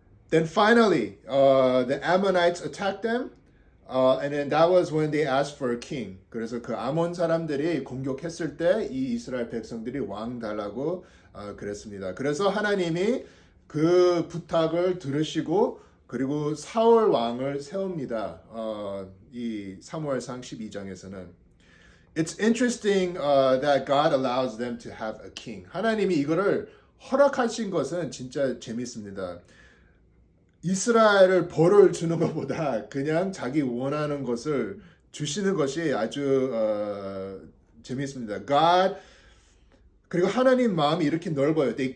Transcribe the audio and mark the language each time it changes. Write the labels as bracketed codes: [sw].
[en] Then finally, the Ammonites attacked them. And then that was when they asked for a king. [ko] 그래서 그 아몬 사람들이 공격했을 때 이 이스라엘 백성들이 왕 달라고 그랬습니다. 그래서 하나님이 그 부탁을 들으시고 그리고 사울 왕을 세웁니다. 이 사무엘상 12장에서는 [en] It's interesting that God allows them to have a king. [ko] 하나님이 이거를 허락하신 것은 진짜 재밌습니다. 이스라엘을 벌을 주는 것보다 그냥 자기 원하는 것을 주시는 것이 아주 재밌습니다. God 그리고 하나님 마음이 이렇게 넓어요.